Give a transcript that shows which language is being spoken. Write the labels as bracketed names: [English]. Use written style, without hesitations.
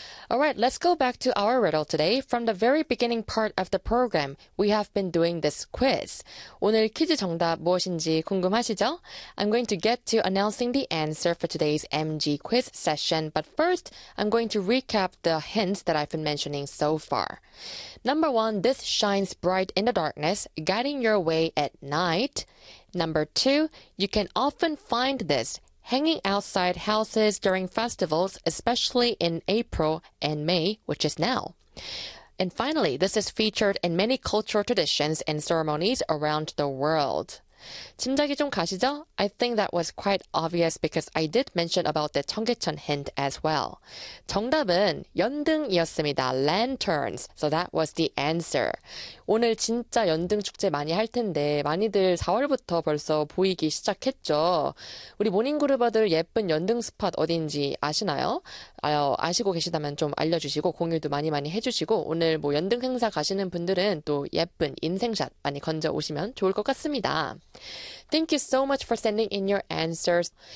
[English] Alright, let's go back to our riddle today. From the very beginning part of the program, we have been doing this quiz. [Korean] 오늘 퀴즈 정답 무엇인지 궁금하시죠? [English] I'm going to get to announcing the answer for today's MG quiz session, but first, I'm going to recap the hints that I've been mentioning so far. Number one, this shines bright in the darkness, guiding your way at night. Number two, you can often find this hanging outside houses during festivals, especially in April and May, which is now. And finally, this is featured in many cultural traditions and ceremonies around the world. [Korean] 짐작이 좀 가시죠? [English] I think that was quite obvious because I did mention about the 청계천 hint as well. [Korean] 정답은 연등이었습니다. [English] Lanterns. So that was the answer. [Korean] 오늘 진짜 연등 축제 많이 할 텐데 많이들 4월부터 벌써 보이기 시작했죠. 우리 모닝그루버들 예쁜 연등 스팟 어딘지 아시나요? 아시고 계시다면 좀 알려주시고 공유도 많이 많이 해주시고 오늘 뭐 연등 행사 가시는 분들은 또 예쁜 인생샷 많이 건져 오시면 좋을 것 같습니다. [English] Thank you so much for sending in your answers.